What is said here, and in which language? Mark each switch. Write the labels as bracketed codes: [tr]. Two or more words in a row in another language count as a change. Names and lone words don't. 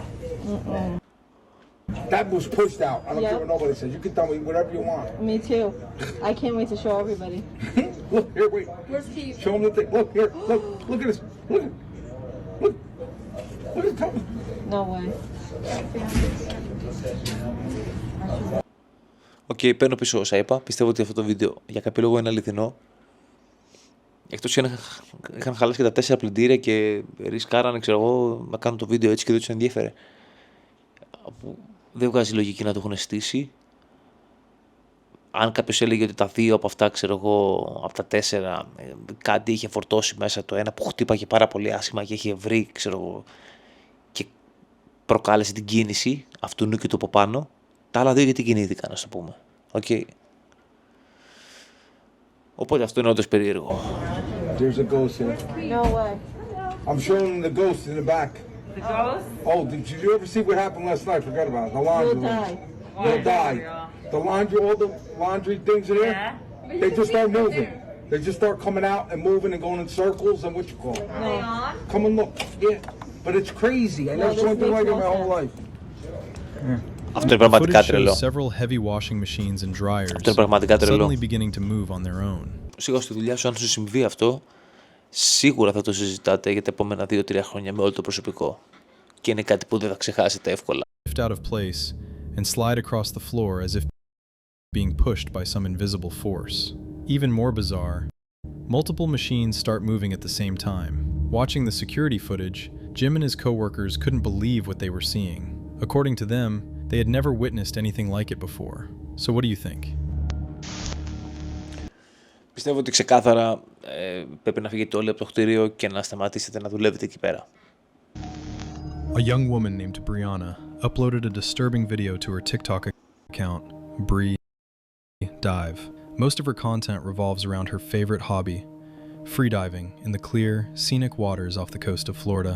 [en] That was pushed out. I don't care what nobody says. You can tell me whatever you want. Me too. I can't wait to show everybody. Look, here, wait. Where's Keith? Show them the thing. Look, here, look at this. Look. Look at that. No way. [el] Οκ, παίρνω πίσω όσα είπα. Πιστεύω ότι αυτό το βίντεο για κάποιο λόγο είναι αληθινό. Εκτός είχαν χαλάσει και τα 4 πλυντήρια και ρισκάρανε, ξέρω εγώ, να κάνουν το βίντεο έτσι και δεν τους ενδιέφερε. Δεν βγάζει λογική να το έχουν στήσει. Αν κάποιος έλεγε ότι τα 2 από αυτά, ξέρω εγώ, από τα 4, κάτι είχε φορτώσει μέσα, το ένα που χτύπαγε πάρα πολύ άσχημα και είχε βρει, ξέρω εγώ, και προκάλεσε την κίνηση αυτού νου και του από πάνω, τα άλλα 2 γιατί κινήθηκαν, να το πούμε. [en] Okay. [el] Οπότε αυτό είναι όντως περίεργο. [en] There's a ghost here. No way. I'm showing them the ghost in the back. The ghost? Oh, did you ever see what happened last night? Forgot about it. The laundry room. They'll die. The laundry, all the laundry things in there, they just start moving. They just start coming out and moving and going in circles and what you call it. Are they on? Come and look. Yeah, but it's crazy. I never saw anything like it in my whole life. [el] Αυτό είναι πραγματικά τρελό. [en] Several heavy washing machines and dryers suddenly beginning to move on their own. [el] Σίγουρα στη δουλειά σου, αν σου συμβεί αυτό, σίγουρα θα το συζητάτε για τα επόμενα 2-3 χρόνια με όλο το προσωπικό. Και είναι κάτι που δεν θα ξεχάσετε εύκολα. [en] Lift out of place and slide across the floor as if being pushed by some invisible force. Even more bizarre, multiple machines start moving at the same time. Watching the security footage, Jim and his co-workers couldn't believe what they were seeing. According to them, they had never witnessed anything like it before. So what do you think? [el] Πιστεύω ότι ξεκάθαρα πρέπει να φύγετε όλοι από το κτίριο και να σταματήσετε να δουλεύετε εκεί πέρα. [en] A young woman named Brianna uploaded a disturbing video to her TikTok account, Bree Dive. Most of her content revolves around her favorite hobby, freediving in the clear, scenic waters off the coast of Florida.